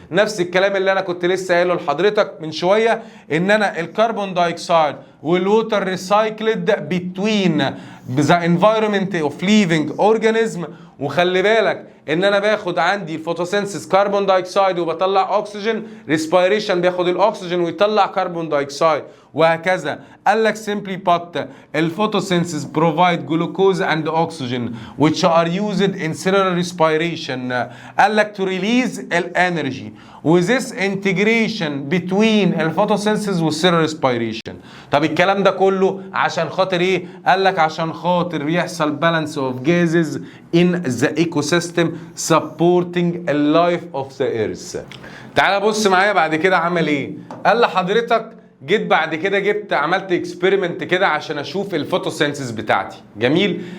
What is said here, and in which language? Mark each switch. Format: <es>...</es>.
<ar>نفس الكلام اللي انا كنت لسه قايله لحضرتك من شويه، ان انا الكربون دايوكسيد والووتر ريسايكلد بتوين ذا انفايرمنت اوف ليفينج اورجانيزم. وخلي بالك ان انا باخد عندي الفوتوسينثيز كربون دايوكسيد وبطلع اكسجين، ريسبيريشن بياخد الاكسجين ويطلع كربون دايوكسيد، وهكذا.</ar> <en>قال لك simply put الفوتوسينثيز provide glucose and oxygen which are used in cellular respiration. قال لك to release الانرجي with this integration between الفوتوسينثيز والسيلولار respiration.</en> <ar>طب الكلام ده كله عشان خاطر ايه؟ قال لك عشان خاطر يحصل balance of gases in the ecosystem supporting the life of the earth. تعال بص معايا بعد كده عمل ايه. قال لحضرتك جيت بعد كده عملت اكسبيرمنت كده عشان اشوف الفوتوسينثيز بتاعتي. جميل.</ar>